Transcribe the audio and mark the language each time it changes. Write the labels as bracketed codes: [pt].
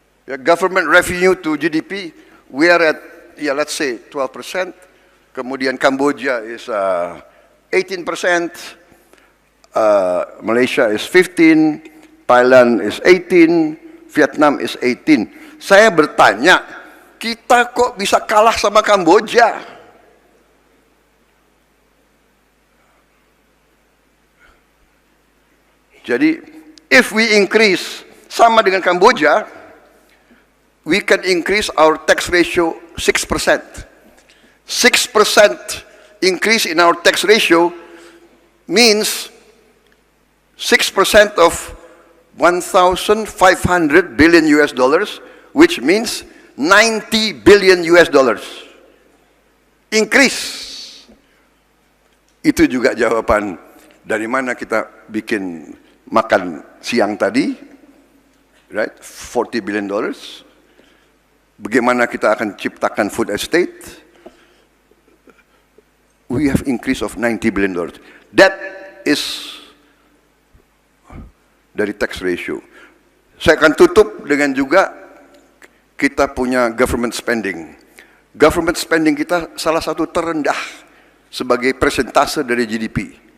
[en] Ya, government revenue to GDP, we are at, let's say 12%. [id] Kemudian [en] Kamboja is 18%, Malaysia is 15%, Thailand is 18%, Vietnam is 18%. [id] Saya bertanya, kita kok bisa kalah sama Kamboja? Jadi, [en] if we increase [id] sama dengan Kamboja, [en] we can increase our tax ratio 6%. 6% increase in our tax ratio means 6% of 1,500 billion US dollars, which means 90 billion US dollars. Increase. [id] Itu juga jawaban dari mana kita bikin makan siang tadi, right? [en] 40 billion dollars. [id] Bagaimana kita akan ciptakan food estate? [en] We have increase of 90 billion dollars. That is dari tax ratio. [id] Saya akan tutup dengan juga kita punya government spending. Government spending kita salah satu terendah sebagai persentase dari GDP.